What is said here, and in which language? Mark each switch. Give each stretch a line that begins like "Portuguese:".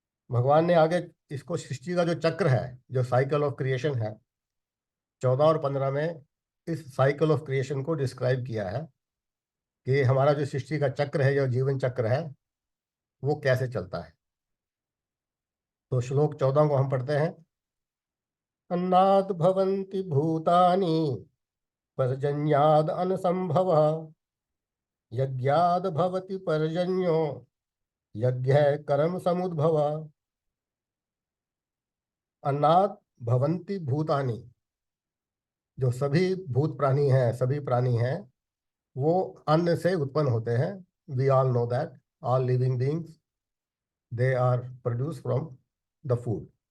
Hindi: भगवान ने आगे इसको सृष्टि का जो चक्र है, जो
English: cycle of creation
Hindi: है, 14 और 15 में इस साइकिल ऑफ क्रिएशन को डिस्क्राइब किया है कि हमारा जो सृष्टि का चक्र है, जो जीवन चक्र है, वो कैसे चलता है। तो श्लोक 14 को हम पढ़ते हैं।
Sanskrit: अन्नात् भवन्ति भूतानि पर्जन्याद् अन्नसम्भवः यज्ञाद् भवति पर्जन्यो यज्ञः कर्म समुद्भवः। अन्नात् भवन्ति भूतानि,
Hindi: जो सभी भूत प्राणी हैं, सभी प्राणी हैं, वो अन्न से उत्पन्न होते हैं।
English: We all know that all living beings, they are produce from the food.